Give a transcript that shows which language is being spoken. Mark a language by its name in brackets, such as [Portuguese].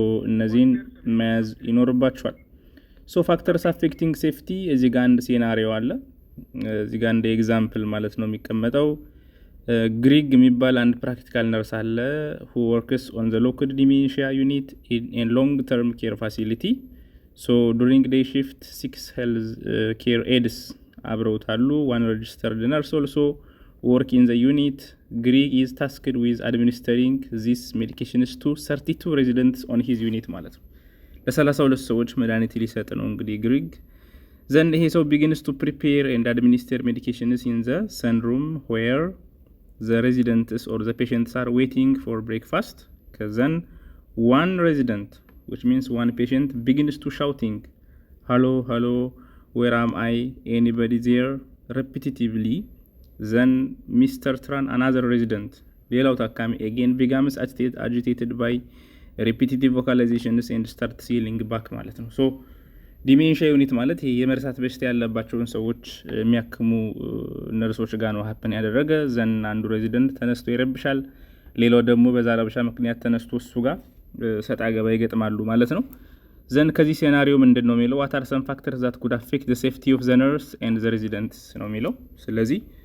[Amharic] እነዚህን መያዝ ይኖርባቸዋል። ፋክተርስ አፌክቲንግ ሴፍቲ እዚህ ጋር አንድ ሴናሪዮ አለ። እዚህ ጋር እንደ ኤግዛምፕል ማለት ነው የሚቀመጠው። ግሪግ የሚባል አንድ ፕራክቲካል ነርስ አለ [English] who works on the locked dementia unit in a long term care facility. during day shift 6 health care aides [Amharic] አብረውታሉ። [English] 1 registered nurse also work in the unit. Greg is tasked with administering these medications to 32 residents on his unit [Amharic] ማለት ነው። ለ32 ሰዎች መድኃኒት ሊሰጥ ነው እንግዲህ ግሪግ። [English] then [Amharic] ይሄ ሰው [English] begins to prepare and administer medications in the sunroom where the residents or the patients are waiting for breakfast. Then one resident, which means one patient, begins to shouting, hello, where am I? Anybody there? Repetitively. Then Mr. Tran, another resident, [Amharic] ሌላው ታካሚ [English] again becomes agitated by ሪፒቲቲቭ ቮካላይዜሽንስ ኤንድ ስታርት ሲሊንግ ባክ [Amharic] ማለት ነው። ሶ ዲሜንሺያ ዩኒት ማለት ይሄ የመርሳት በሽታ ያለባቸውን ሰዎች የሚያክሙ ነርሶች ጋር ነው ሀፕን ያደረገ። ዘን አንዱ ሬዚደንት ተነስቶ ይረብሻል፣ ሌላው ደግሞ በዛ ረብሻ ምክንያት ተነስቶ እሱ ጋር ሰጣ ገባ ይገጥማሉ ማለት ነው። ዘን ከዚህ ሴናሪዮ ምንድን ነው የሚለው [English] ዋት አር ሰም ፋክተርስ ዛት ኩድ አፌክት ዘ ሴፍቲ ኦፍ ዘ ነርስ ኤንድ ዘ ሬዚደንትስ [Amharic] ነው የሚለው። ስለዚህ